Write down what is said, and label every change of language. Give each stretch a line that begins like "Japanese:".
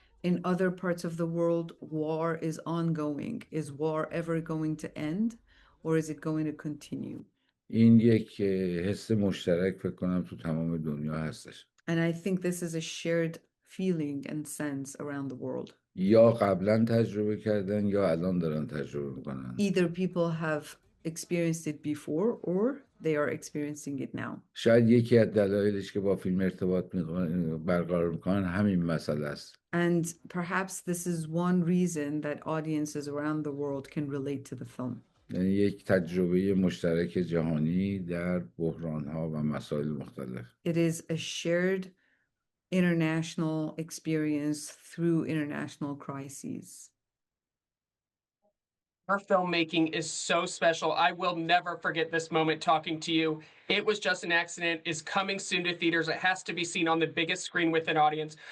English: In other parts of the world, war is ongoing. Is war ever going to end, or is it going to continue?
Persian: این یک حس مشترک فکر کنم تو تمام دنیا هستش.
English: And I think this is a shared feeling and sense around the world.
Persian: یا قبلا تجربه کردن یا الان دارن تجربه میکنن.
English: Either people have experienced it before or they are experiencing it now.
Persian: شاید یکی از دلایلش که با فیلم ارتباط برقرار میکنن همین مسئله است.
English: And perhaps this is one reason that audiences around the world can relate to the film.
Persian: یعنی یک تجربه مشترک جهانی در بحران‌ها و مسائل مختلف.
English: It is a shared international experience through international crises. Her filmmaking is so special. I will never forget this moment talking to you. It Was Just an Accident is coming soon to theaters. It has to be seen on the biggest screen with an audience.